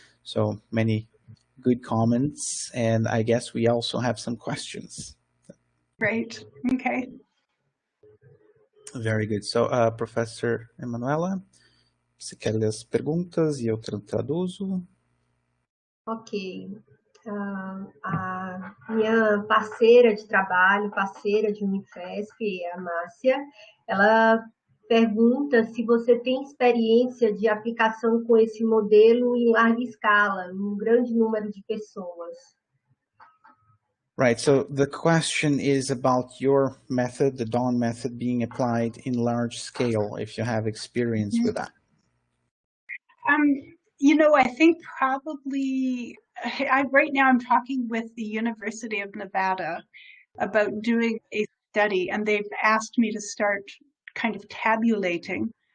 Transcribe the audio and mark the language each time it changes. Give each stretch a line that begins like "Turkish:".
English: So many good comments, and I guess we also have some questions. Great. Okay. Very good. So,
Portuguese: Professor Emanuela, você quer ler as perguntas e eu traduzo? Ok. A minha parceira de trabalho, parceira de Unifesp, a Márcia, ela pergunta se você tem experiência de aplicação com esse modelo em larga escala, em um grande número de pessoas.
English: Right, so the question is about your method, the Dawn method, being applied in large scale, if you have experience with that. You know, I think probably, right now I'm talking with the University of Nevada about doing a study, and they've asked me to start kind of tabulating.